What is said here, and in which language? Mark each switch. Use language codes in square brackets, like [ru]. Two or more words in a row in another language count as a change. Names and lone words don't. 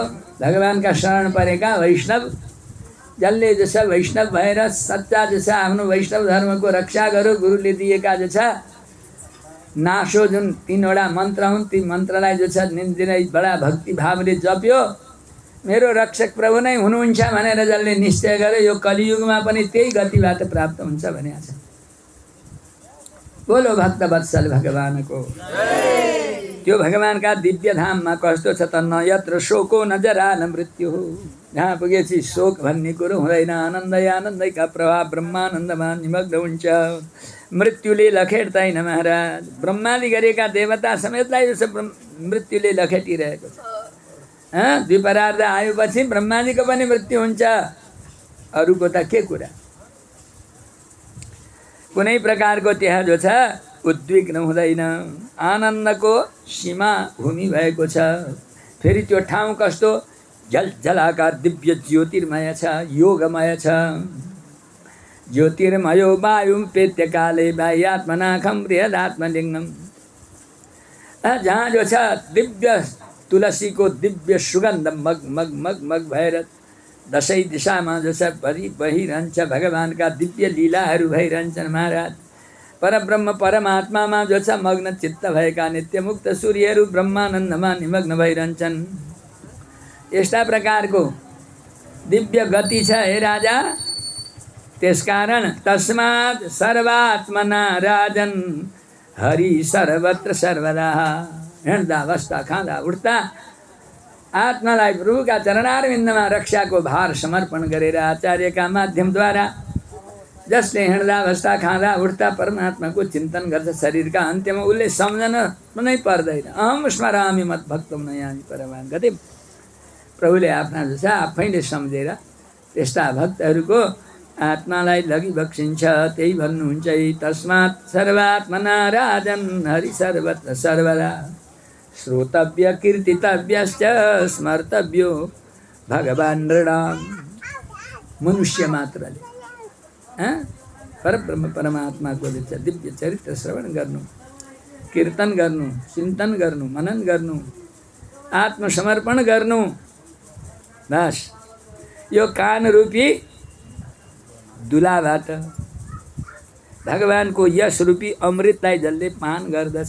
[ne] भगवानका शरण परेका वैष्णव जसले जो छ वैष्णव भएर सच्चा जो छ आफ्नो वैष्णव धर्मको रक्षा गरो, गुरुले दिएका जो छ नासो जुन 3वटा मन्त्र हुन् ती मन्त्रलाई जो छ निन्दिनै बडा भक्ति भावले जप्यो मेरो रक्षक प्रभु नै हुनुहुन्छ भनेर जसले निश्चय गर्यो यो कलियुगमा पनि त्यही गतिबाट प्राप्त हुन्छ भनेको छ। बोलो भक्त वत्सल भगवानको। त्यो भगवानका दिव्य धाममा कस्तो छ त [sa] न यत्र शोको न जरा न मृत्यु। [ne] जहाँ पुगेपछि शोक भन्ने कुरो हुँदैन, आनन्दै आनन्दैका प्रभाव ब्रह्मानन्दमा निमग्न हुन्छ। मृत्युले लखेट्दैन महाराज। ब्रह्मादि गरेका देवता समेतलाई जस्तो मृत्युले लखेटिरहेको छ। द्विपरार्ध आएपछि ब्रह्माजीको पनि मृत्यु हुन्छ, अरूको त के कुरा। कुनै प्रकारको त्यहाँ जो छ उद्विग्न हुँदैन। आनन्दको सीमा भूमि भएको छ। फेरि त्यो ठाउँ कस्तो झलझलाकार दिव्य ज्योतिर्मय छ, योगमय छ। [sa] ज्योतिर्मयो वायुं पेत्य काले बाह्यात्मनाखम बृहदात्मलिंगम। [ne] जहाँ जो छ दिव्य तुलसी को दिव्य सुगंध मग मग मग मग भएर दसैँ दिशामा जो छ बहिरहन्छ भगवानका दिव्य लीलाहरू भइरहन्छन् महाराज। परब्रह्म परमात्मामा जो छ मग्न चित्त भएका नित्यमुक्त सूर्यहरू ब्रह्मानन्दमा निमग्न भइरहन्छन्। यस्ता प्रकारको दिव्य गति छ हे राजा। [sa] त्यसकारण तस्मात् सर्वात्मना राजन हरि सर्वत्र सर्वदा। [ne] हिँड्दा बस्दा खाँदा उठ्दा आत्मालाई प्रभुका चरणारविन्दमा रक्षाको भार समर्पण गरेर आचार्यका माध्यमद्वारा जसले हिँड्दा बस्दा खाँदा उठ्दा परमात्माको चिन्तन गर्छ, शरीरका अन्त्यमा उसले सम्झन कुनै पर्दैन। [sa] अहम स्मरामि मद्भक्तं नयामि परमां गतिम्। [ne] प्रभुले आफ्ना जस आफैले सम्झेर त्यस्ता भक्तहरूको आत्मालाई लगी बक्सिन्छ। त्यही भन्नुहुन्छ [sa] तस्मात् सर्वात्मना राजन हरि सर्वत्र सर्वदा। श्रोतव्य कीर्तितव्यश्च स्मर्तव्यो भगवान् नृणाम्। [ne] मनुष्य मात्रले परब्रह्म परमात्माको दिव्य चरित्र श्रवण गर्नु, कीर्तन गर्नु, चिन्तन गर्नु, मनन गर्नु, आत्मसमर्पण गर्नु। बस यो कान रूपी दुलाबाट भगवानको यश रूपी अमृतलाई जसले पान गर्दछ।